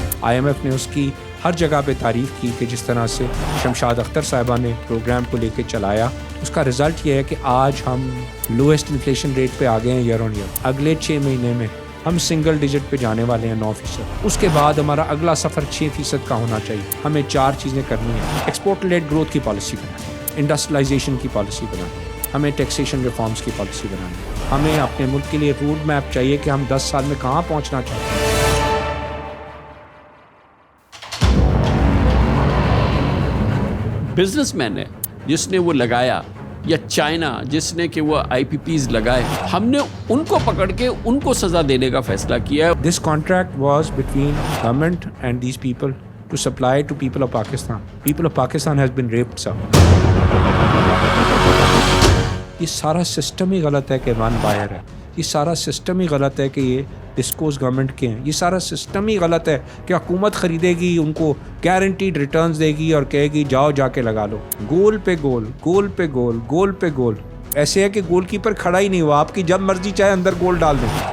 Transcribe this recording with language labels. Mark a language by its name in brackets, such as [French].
[Urdu] IMF نے اس کی ہر جگہ پہ تعریف کی کہ جس طرح سے شمشاد اختر صاحبہ نے پروگرام کو لے کے چلایا، اس کا رزلٹ یہ ہے کہ آج ہم لوئسٹ انفلیشن ریٹ پہ آ گئے ہیں ایئر آن ایئر۔ اگلے 6 مہینے میں ہم سنگل ڈیجٹ پہ جانے والے ہیں 9%۔ اس کے بعد ہمارا اگلا سفر 6% کا ہونا چاہیے۔ ہمیں 4 چیزیں کرنی ہیں: ایکسپورٹ لیڈ گروتھ کی پالیسی بنانی، انڈسٹریلائزیشن کی پالیسی بنانی، ہمیں ٹیکسیشن ریفارمز کی پالیسی بنانی، ہمیں اپنے ملک کے لیے روڈ میپ چاہیے کہ ہم 10 سال میں کہاں پہنچنا چاہتے ہیں۔ بزنس مین ہے جس نے وہ لگایا، یا چائنا جس نے کہ وہ IPPs لگائے، ہم نے ان کو پکڑ کے ان کو سزا دینے کا فیصلہ کیا ہے۔ [English] This contract was between government and these people to supply to people of Pakistan. People of Pakistan has been raped, sir. [Urdu] یہ سارا سسٹم ہی غلط ہے کہ ون بائر ہے، یہ سارا سسٹم ہی غلط ہے کہ یہ ڈسکوز گورنمنٹ کے ہیں، یہ سارا سسٹم ہی غلط ہے کہ حکومت خریدے گی، ان کو گارنٹیڈ ریٹرنز دے گی اور کہے گی جاؤ جا کے لگا لو، گول پہ گول، گول پہ گول، گول پہ گول۔ ایسے ہے کہ گول کیپر کھڑا ہی نہیں ہوا، آپ کی جب مرضی چاہے اندر گول ڈال دیں۔